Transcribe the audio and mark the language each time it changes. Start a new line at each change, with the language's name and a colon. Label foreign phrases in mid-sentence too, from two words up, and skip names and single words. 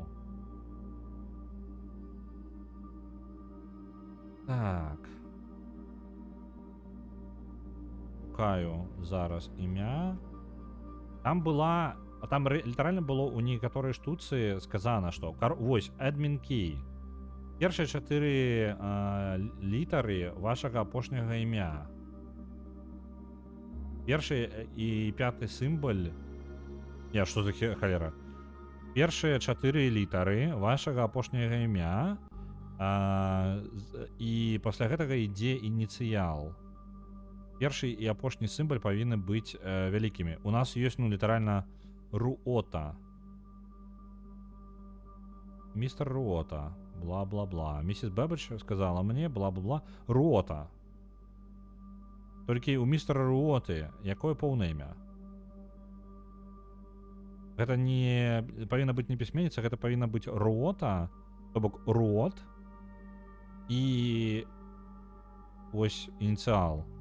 Belarusian: Так. Шукаю зараз імя. Там была... Там літаральна было у некаторай штуцы сказана, што... Вось,
English: admin key.
Belarusian: Першыя 4 літары вашага апошняга імя. Першы і 5 сімбаль... Я, што за халера? Першыя 4 літары вашага апошняга імя, і пасля гэтага ідзе ініцыял. Першы і апошні сімбаль павінны быць вялікімі. У нас ёсць, ну, літаральна Руота. Містер Руота. Бла-бла-бла. Місіс Бэббидж сказала мне бла-бла-бла. Руота. Толькі у містера Руоты якое поўнае імя? Гэта не павінна быць не пісьменніца, гэта павінна быць Руота, то бок Руот і ось ініцыял.